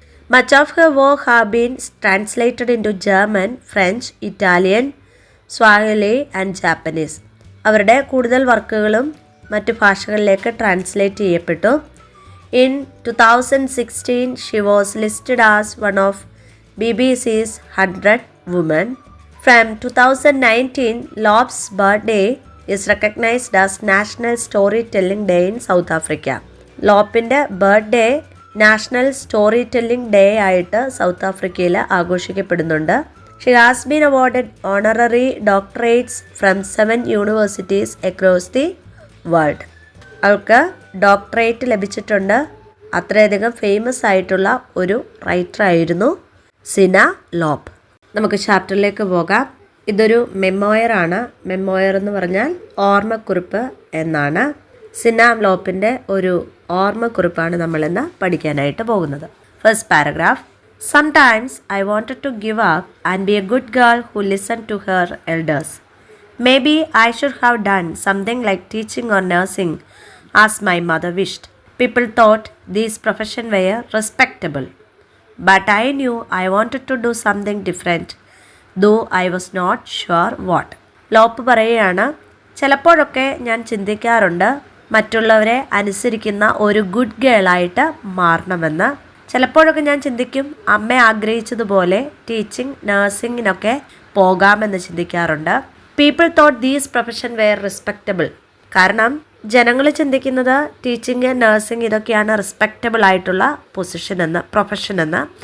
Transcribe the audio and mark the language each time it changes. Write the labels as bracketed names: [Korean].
[English] Much of her work have been translated into German, French, Italian, Swahili and Japanese. [Malayalam] അവരുടെ കൂടുതൽ വർക്കുകളും മറ്റു ഭാഷകളിലേക്ക് translate ചെയ്യപ്പെട്ടു. [English] In 2016 she was listed as one of BBC's 100 Women. From 2019, Lop's birthday is recognized as National Storytelling Day in South Africa. [Malayalam] ലോപ്പിൻ്റെ birthday national story telling day ആയിട്ട് south ആഫ്രിക്കയിൽ ആഘോഷിക്കപ്പെടുന്നുണ്ട്. [English] She has been awarded honorary doctorates from 7 universities across the world. [Malayalam] അവൾക്ക് doctorate ലഭിച്ചിട്ടുണ്ട്. അത്രയധികം famous ആയിട്ടുള്ള ഒരു റൈറ്ററായിരുന്നു സിന ലോപ്പ്. നമുക്ക് ചാപ്റ്ററിലേക്ക് പോകാം. ഇതൊരു മെമ്മോയറാണ്. മെമ്മോയർ എന്ന് പറഞ്ഞാൽ ഓർമ്മക്കുറിപ്പ് എന്നാണ്. സിന ലോപ്പിൻ്റെ ഒരു ഓർമ്മക്കുറിപ്പാണ് നമ്മളിന്ന് പഠിക്കാനായിട്ട് പോകുന്നത്. [English] First paragraph. Sometimes I wanted to give up and be a good girl who listened to her elders. Maybe I should have done something like teaching or nursing as my mother wished. People thought these professions were respectable. But I knew I wanted to do something different, though I was not sure what. [Malayalam] ലോപ്പ് പറയുകയാണ്, ചിലപ്പോഴൊക്കെ ഞാൻ ചിന്തിക്കാറുണ്ട് മറ്റുള്ളവരെ അനുസരിക്കുന്ന ഒരു good ഗേളായിട്ട് മാറണമെന്ന്. ചിലപ്പോഴൊക്കെ ഞാൻ ചിന്തിക്കും അമ്മ ആഗ്രഹിച്ചതുപോലെ ടീച്ചിങ്, നഴ്സിങ്ങിനൊക്കെ പോകാമെന്ന് ചിന്തിക്കാറുണ്ട്. [English] People thought these profession were respectable. [Malayalam] കാരണം ജനങ്ങൾ ചിന്തിക്കുന്നത് ടീച്ചിങ്, നഴ്സിംഗ് ഇതൊക്കെയാണ് റെസ്പെക്റ്റബിൾ ആയിട്ടുള്ള പ്രൊഫഷൻ എന്ന്.